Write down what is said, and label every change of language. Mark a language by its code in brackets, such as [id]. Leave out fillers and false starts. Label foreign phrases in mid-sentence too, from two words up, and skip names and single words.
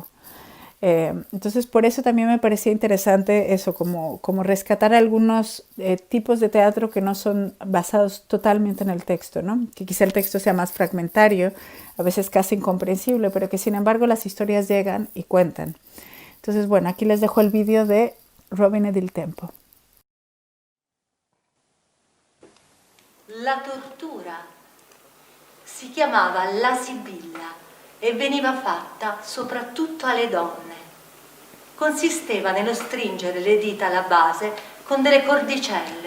[es] Entonces, por eso también me parecía interesante eso, como rescatar algunos tipos de teatro que no son basados totalmente en el texto, ¿no? Que quizá el texto sea más fragmentario, a veces casi incomprensible, pero que sin embargo las historias llegan y cuentan. Entonces, bueno, aquí les dejo el vídeo de Rovine del Tempo. [it] La tortura si chiamava la Sibilla e veniva fatta soprattutto alle donne. Consisteva nello stringere le dita alla base con delle cordicelle.